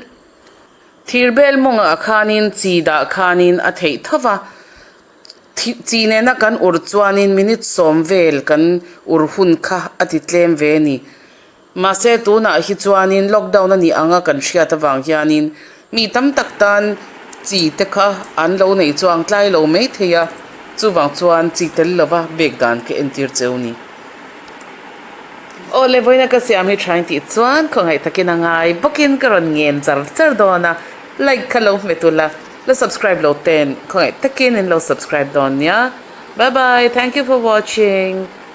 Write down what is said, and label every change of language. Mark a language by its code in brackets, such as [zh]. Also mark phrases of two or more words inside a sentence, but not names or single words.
[lus] Thirbel monga akhanin chi da akhanin athei thava chi ne na kan ur chuanin minute somvel kan ur hun kha atitlem ve ni ma se tu na hi chuanin lockdown ani anga kan hria ta wang hianin mi tam tak tan chi te kha an lo nei chuang tlai lo mai theya chu wang chuan chi tel lova bek dan ke entir cheuni ole voina ka siam hi trying ti chuan khongai takin angai bokin karon ngen char char dona like kalo metula lo subscribe lo ten khongai takin in lo subscribe don ya [en] bye bye, thank you for watching.